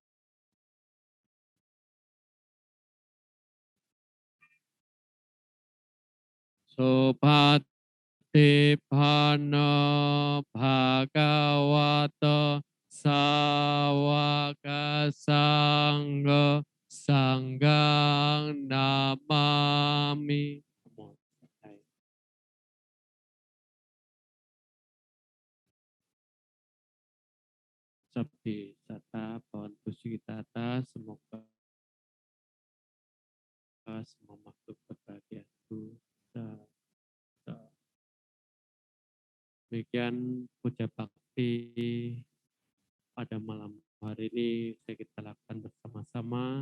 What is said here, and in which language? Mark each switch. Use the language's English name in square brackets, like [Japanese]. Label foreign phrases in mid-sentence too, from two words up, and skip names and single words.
[Pali] Supatipana Bhagawata Sawaka Sangha Sanggang Namami. Sabdi Sata Bhavantu Sukhitata, [Indonesian] semoga semua makhluk berbahagia itu. Demikian puja bakti pada malam hari ini kita lakukan bersama-sama.